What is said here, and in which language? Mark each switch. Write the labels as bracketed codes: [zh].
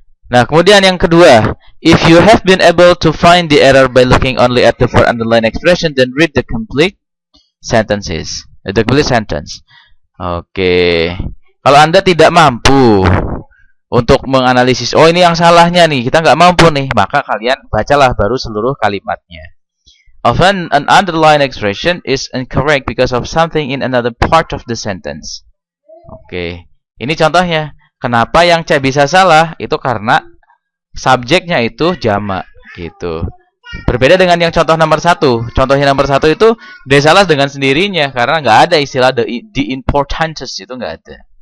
[id] Nah, kemudian yang kedua, [en] if you have been able to find the error by looking only at the 4 underlined expression, then read the complete sentences. The complete sentence. Oke. [id] Kalau Anda tidak mampu untuk menganalisis, oh ini yang salahnya nih, kita nggak mampu nih, maka kalian bacalah baru seluruh kalimatnya. [en] Often an underlined expression is incorrect because of something in another part of the sentence. [id] Oke, ini contohnya. Kenapa yang C bisa salah? Itu karena subjeknya itu jamak gitu. Berbeda dengan yang contoh nomor 1. Contohnya nomor 1 itu dia salah dengan sendirinya karena nggak ada istilah the importantest, itu nggak ada.